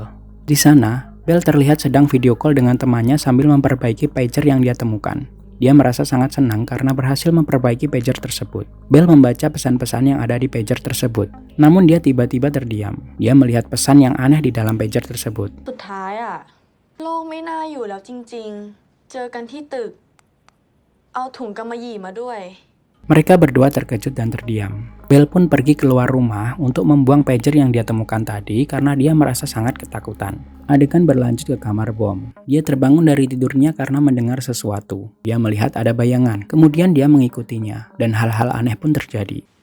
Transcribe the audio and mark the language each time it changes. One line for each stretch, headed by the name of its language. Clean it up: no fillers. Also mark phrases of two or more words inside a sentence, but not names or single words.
Indonesian: Di sana, Bel terlihat sedang
English: video call
Indonesian: dengan temannya sambil memperbaiki pager yang dia temukan. Dia merasa sangat senang karena berhasil memperbaiki pager tersebut. Bel membaca pesan-pesan yang ada di pager tersebut. Namun dia tiba-tiba terdiam. Dia melihat pesan yang aneh di dalam pager tersebut.
Thai: สุดท้ายอะโลกไม่น่าอยู่แล้วจริงๆ เจอกันที่ตึก เอาถุงกำมะหยี่มาด้วย
Indonesian: Mereka berdua terkejut dan terdiam. Bel pun pergi keluar rumah untuk membuang pager yang dia temukan tadi karena dia merasa sangat ketakutan. Adegan berlanjut ke kamar Bom. Dia terbangun dari tidurnya karena mendengar sesuatu. Dia melihat ada bayangan, kemudian dia mengikutinya, dan hal-hal aneh pun terjadi.